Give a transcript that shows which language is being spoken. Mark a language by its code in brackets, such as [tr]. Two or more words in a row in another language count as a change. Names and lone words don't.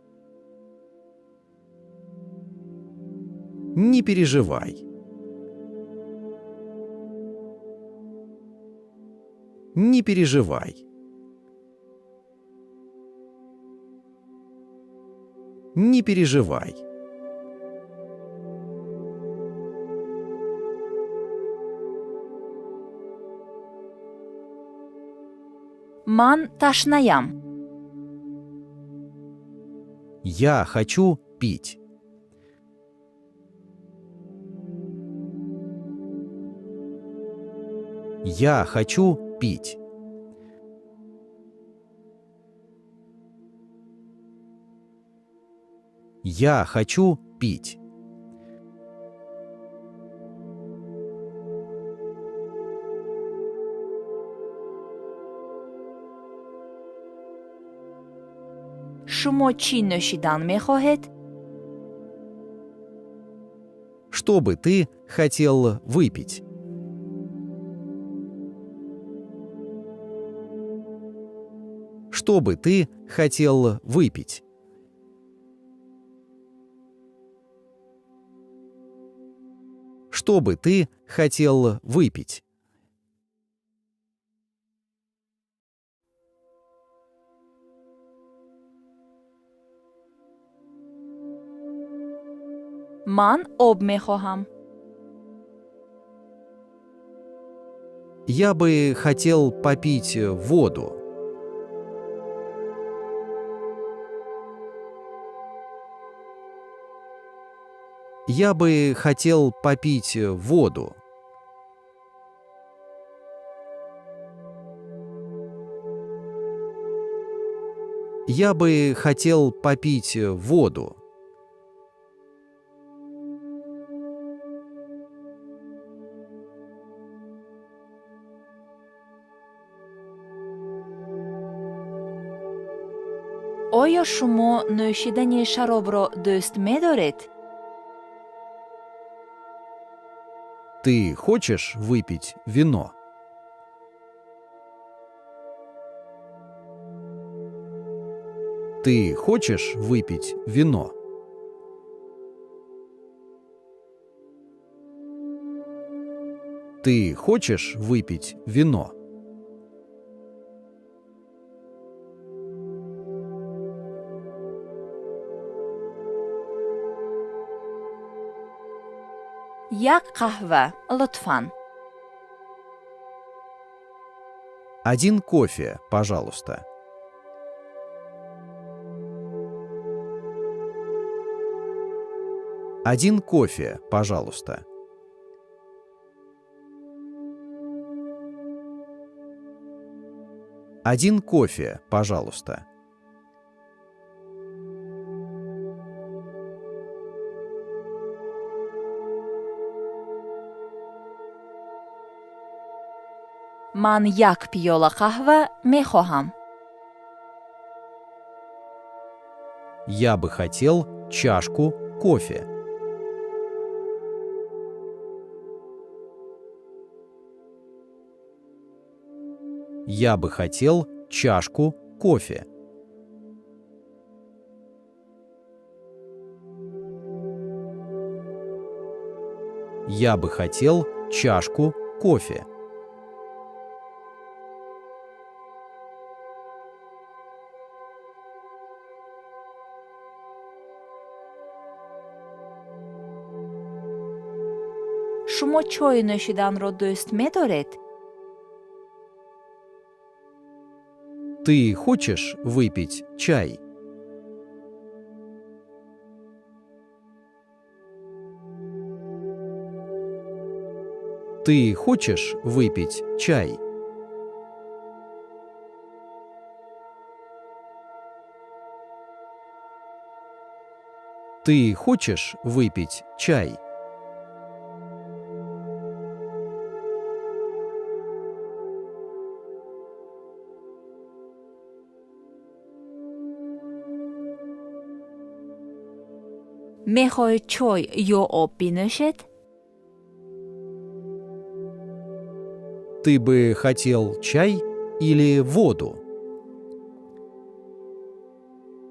[ru] Не переживай. Не переживай. Не переживай. [tg] Ман ташнаам. [ru] Я хочу пить. Я хочу пить. Я хочу пить. [tg] Шумо чӣ нӯшидан мехоҳед? [ru] Что бы ты хотел выпить? Что бы ты хотел выпить? Что бы ты хотел выпить? [tg] Ман об мехоҳам. [ru] Я бы хотел попить воду. Я бы хотел попить воду. Я бы хотел попить воду. [tg] Оё шумо нӯшидани шаробро дӯст медоред? [ru] Ты хочешь выпить вино? Ты хочешь выпить вино? Ты хочешь выпить вино? [tg] Як қаҳва лутфан. [ru] Один кофе, пожалуйста. Один кофе, пожалуйста. Один кофе, пожалуйста. [tg] Ман як пиёла қаҳва мехоҳам. [ru] Я бы хотел чашку кофе. Я бы хотел чашку кофе. Я бы хотел чашку кофе. [tg] Шумо чой нӯшиданро дӯст медоред? [ru] Ты хочешь выпить чай? Ты хочешь выпить чай? Ты хочешь выпить чай? [tg] Мехоҳед чой ё об бинӯшед? [ru] Ты бы хотел чай или воду?